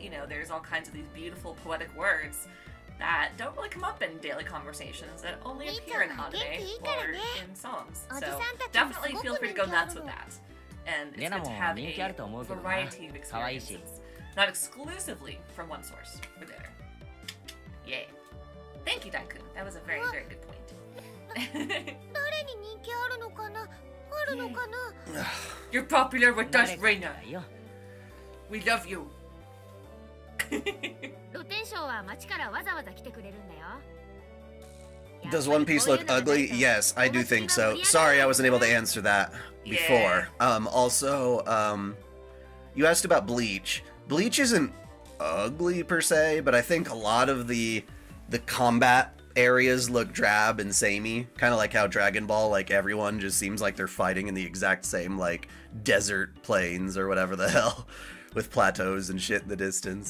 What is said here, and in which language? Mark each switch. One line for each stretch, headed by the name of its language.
English: You know, there's all kinds of these beautiful poetic words that don't really come up in daily conversations, that only appear in anime or in songs. So definitely feel free to go nuts with that. And it's good to have a variety of experiences, not exclusively from one source or the other. Yay. Thank you, Daikun. That was a very, very good point.
Japanese: 誰に人気あるのかなあるのかな
English: You're popular with us, Reina.
Japanese: だよ
English: We love you.
Japanese: 露天商は町からわざわざ来てくれるんだよ
English: Does One Piece look ugly? Yes, I do think so. Sorry I wasn't able to answer that before. Also, you asked about Bleach. Bleach isn't ugly per se, but I think a lot of the combat areas look drab and samey, kind of like how Dragon Ball, like everyone just seems like they're fighting in the exact same like desert plains or whatever the hell, with plateaus and shit in the distance.